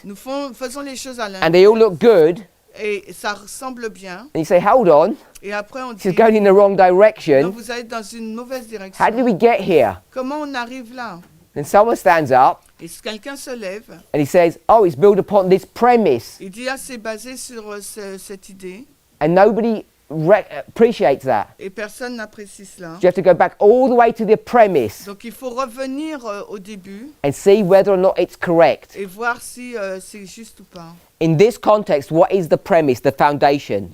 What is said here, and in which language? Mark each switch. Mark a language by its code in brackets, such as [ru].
[fr] nous faisons les choses à [en] and they all [fr] l'envers. [en] look good. [fr] Et ça ressemble bien. [en] And you say, hold on, [fr] Et après on [en] this is [fr] dit, [en] going in the wrong [fr] non, [en] direction. [fr] vous allez dans une mauvaise direction. [en] How did we get here? [fr] Comment on arrive là? [en] Then someone stands up [fr] Et quelqu'un se lève, [en] and he says, oh, it's built upon this premise. [fr] il dit, ah, c'est basé sur cette idée. [en] And nobody appreciates that. [fr] Et personne n'apprécie cela. [en] So you have to go back all the way to the premise [fr] Donc il faut revenir au début [en] and see whether or not it's correct. [fr] et voir si c'est juste ou pas. [en] In this context, what is the premise, the foundation,